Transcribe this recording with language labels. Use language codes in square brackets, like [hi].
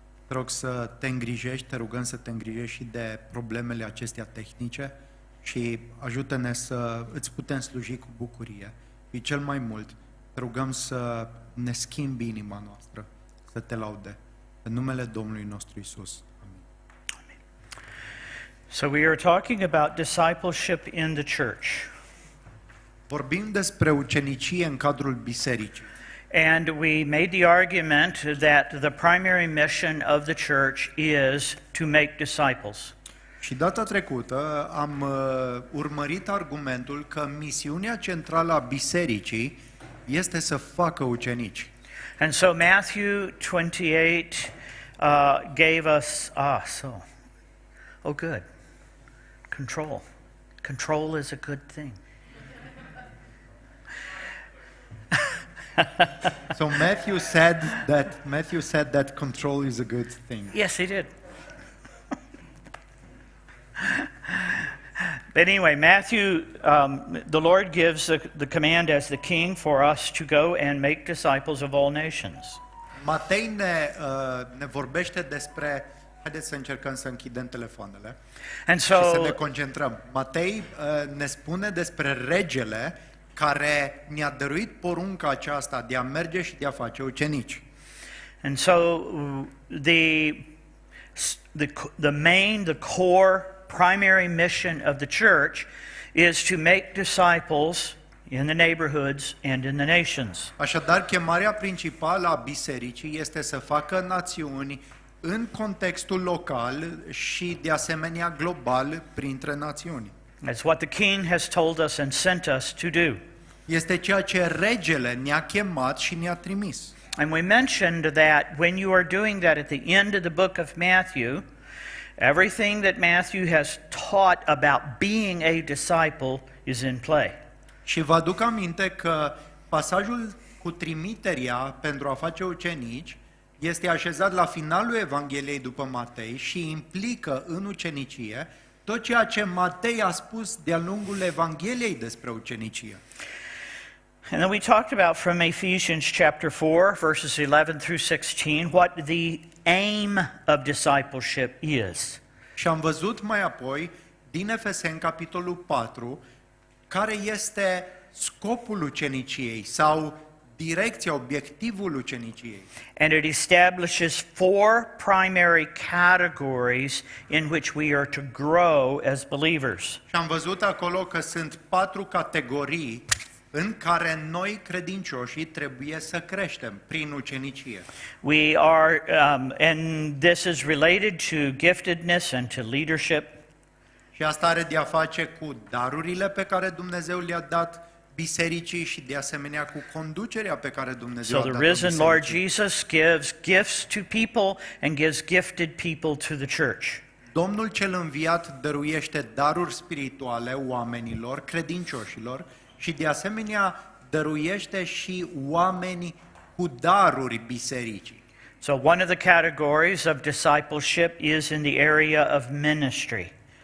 [ro] Te rog să te îngrijești, te rugăm să te îngrijești și de problemele acestea tehnice și ajută-ne să îți putem sluji cu bucurie. Și cel mai mult, te rugăm să ne schimbi inima noastră, să te laude. În numele Domnului nostru Iisus. Amin. [en] So we are talking about discipleship in the church. [ro] Vorbim despre ucenicie în cadrul bisericii. [en] And we made the argument that the primary mission of the church is to make disciples. [ro] Și data trecută am urmărit argumentul că misiunea centrală a bisericii este să facă ucenici. [en] And so Matthew 28 gave us, good, control. Control is a good thing. So Matthew said that control is a good thing. Yes, he did. But anyway, Matthew, the Lord gives the command as the king for us to go and make disciples of all nations. [ro] Matei ne vorbește despre, haideți să încercăm să închidem telefoanele [en] And [ro] și să [en] so, [ro] ne concentrăm. Matei ne spune despre regele care ne-a dăruit porunca aceasta de a merge și de a face ucenici. [en] and so the core, primary mission of the church is to make disciples in the neighborhoods and in the nations. [ro] Așadar, chemarea principală a bisericii este să facă națiuni în contextul local și, de asemenea, global printre națiuni. [en] That's what the king has told us and sent us to do. [ro] Este ceea ce regele ne-a chemat și ne-a trimis. [en] And we mentioned that when you are doing that at the end of the book of Matthew, everything that Matthew has taught about being a disciple is in play. [ro] Și vă aduc aminte că pasajul cu trimiterea pentru a face ucenici este așezat la finalul Evangheliei după Matei și implică în ucenicie tot ceea ce Matei a spus de-a lungul Evangheliei despre ucenicie. [en] And then we talked about from Ephesians chapter 4, verses 11 through 16, what the aim of discipleship is. [ro] Și am văzut mai apoi din Efeseni capitolul 4 care este scopul uceniciei sau direcția, obiectivul uceniciei. [en] And it establishes 4 primary categories in which we are to grow as believers. [ro] Și am văzut acolo că sunt 4 categorii în care noi credincioșii trebuie să creștem prin ucenicie. [en] We are, and this is related to giftedness and to leadership. [ro] Și asta are de a face cu darurile pe care Dumnezeu le-a dat bisericii și de asemenea cu conducerea pe care Dumnezeu [en] So a the [ro] dat-o [en] risen Lord [ro] bisericii. [en] Jesus gives gifts to people and gives gifted people to the church. [ro] Domnul cel înviat dăruiește daruri spirituale oamenilor, credincioșilor, și de asemenea dăruiește și oameni cu daruri bisericii. [en] So one of the categories of discipleship is in the area of ministry.